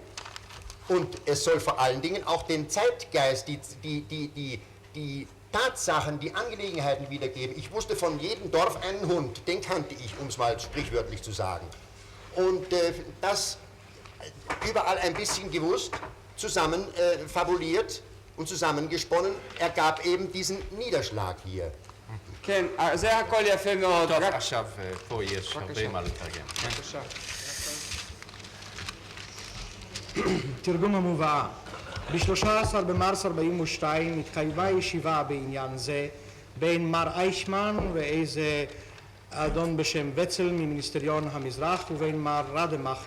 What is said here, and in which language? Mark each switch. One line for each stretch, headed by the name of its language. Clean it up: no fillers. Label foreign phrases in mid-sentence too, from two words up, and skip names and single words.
German: Und es soll vor allen Dingen auch den Zeitgeist, die Tatsachen, die Angelegenheiten wiedergeben. Ich wusste von jedem Dorf einen Hund, den kannte ich, um es mal sprichwörtlich zu sagen. Und das überall ein bisschen gewusst, zusammen fabuliert und zusammengesponnen, ergab eben diesen Niederschlag hier.
Hebrew: כן, זה הכל יפה מאוד. טוב, עכשיו פה יש הרבה מה לתרגם. בבקשה. תרגום המובאה. ב-13 במרס 42 התקיימה ישיבה בעניין זה בין מר איישמן ואיזה אדון בשם וצל ממיניסטריון המזרח ובין מר רדמאכר.